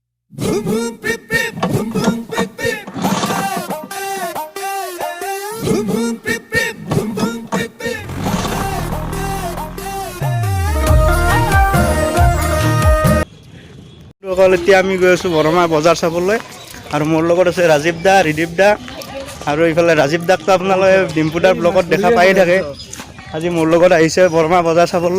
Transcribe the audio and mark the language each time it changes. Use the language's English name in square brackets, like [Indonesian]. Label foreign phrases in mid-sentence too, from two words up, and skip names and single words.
[Assamese] Boom boom pip pip, boom boom pip pip. Boom boom pip pip, boom boom pip pip. এতিয়া আমি গৈ আছোঁ বৰমা বজাৰ চাবলৈ আৰু মোৰ লগত আছে ৰাজীৱ দা, ৰিদীপ দা আৰু এইফালে ৰাজীৱ দাকটো আপোনালোকে ডিম্পু দাৰ ব্লগত দেখা পায়ে থাকে। আজি মোৰ লগত আহিছে বৰমা বজাৰ চাবলৈ।